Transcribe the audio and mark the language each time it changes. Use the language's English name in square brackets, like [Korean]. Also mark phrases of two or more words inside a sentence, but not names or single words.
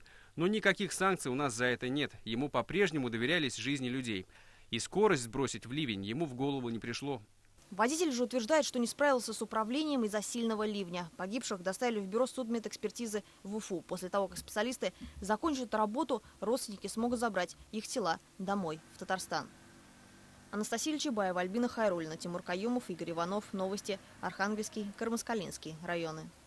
[Russian] Но никаких санкций у нас за это нет. Ему по-прежнему доверялись жизни людей. И скорость сбросить в ливень ему в голову не пришло. Водитель же утверждает, что не справился с управлением из-за сильного ливня. Погибших доставили в бюро судмедэкспертизы в Уфу. После того, как специалисты закончат работу, родственники смогут забрать их тела домой, в Татарстан. Анастасия Чебаева, Альбина Хайруллина, Тимур Каюмов, Игорь Иванов. Новости. Архангельский, Кармаскалинский районы.